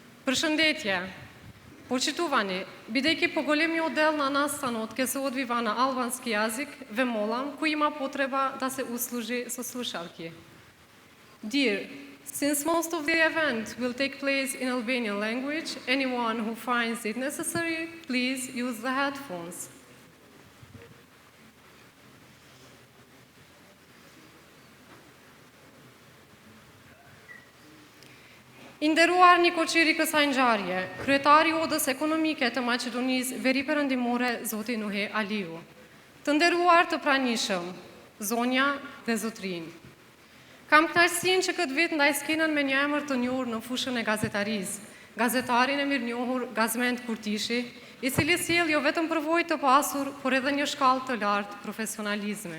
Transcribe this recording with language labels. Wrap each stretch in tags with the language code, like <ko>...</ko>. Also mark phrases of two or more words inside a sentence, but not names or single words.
<sq>Përshëndetje.</sq> <mk>Poštovani, бидејќи по големи одел на настанот ќе се одвива на албански јазик, ве молам, кој има потреба да се услужи со слушалки.</mk> <en>Dear, since most of the event will take place in Albanian language, anyone who finds it necessary, please use the headphones.</en> <sq>I nderuar një koqiri kësaj ngjarje, kryetari i Odës Ekonomike të Maqedonisë Veri Perëndimore, zoti Nuhi Aliu. Të nderuar të pranishëm, zonja dhe zotrin. Kam kënaqësinë që këtë vit ndaj skenën me një emër të njohur në fushën e gazetarisë, gazetarin e mirënjohur Gazmend Kurtishi, i cili sjell jo vetëm përvojë të pasur, por edhe një shkallë të lartë profesionalizmi.</sq>